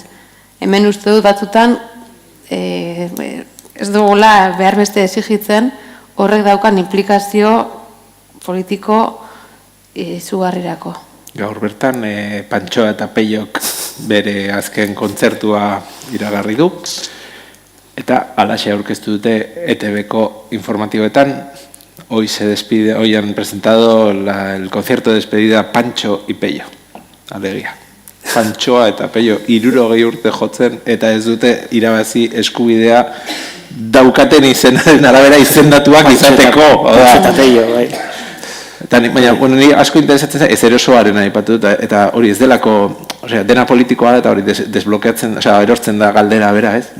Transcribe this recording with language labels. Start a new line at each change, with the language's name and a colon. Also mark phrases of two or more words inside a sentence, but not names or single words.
Basque: Hemen uste dut batzutan ez dugula behar beste exigitzen horrek daukan implikazio politiko izugarrirako. Gaur bertan, Pantxoa eta Peiok bere azken kontzertua iragarri du, eta alaxe aurkeztu dute ETV-ko informatiboetan.
Spanish: Hoy han presentado el concierto de despedida Pancho y Pello.
Basque: Alegia. Pantxoa eta Pello 60 urte jotzen eta ez dute irabazi eskubidea daukaten izenaren arabera izendatuak izateko. Pancho eta Pello, bai. Baina, ni asko interesatzen ez erosoaren aipatu eta hori ez delako, dena politikoa da eta hori desblokeatzen, erortzen da galdera bera, ez?